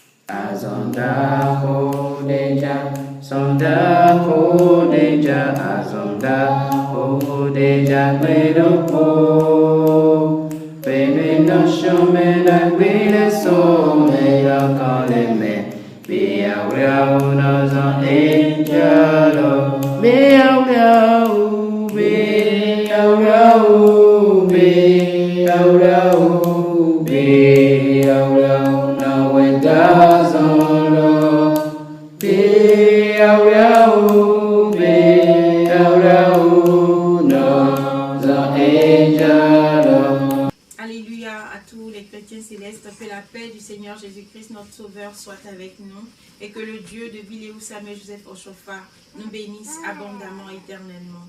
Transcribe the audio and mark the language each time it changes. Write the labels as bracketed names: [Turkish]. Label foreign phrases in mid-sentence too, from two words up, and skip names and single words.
[French] Azonda Hodeja, Sonda Hodeja, Azonda Hodeja, Medopo, Benino Shumena, Bina Somea, Kaleme, Bia Riaunaza, Angelo, Bia Riau, Bia Riau, Bia Riau, Bia Riau. Alléluia à tous les chrétiens célestes, que la paix du Seigneur Jésus-Christ, notre Sauveur, soit avec nous et que le Dieu de Villéou Samuel Joseph Oshofa nous bénisse abondamment éternellement.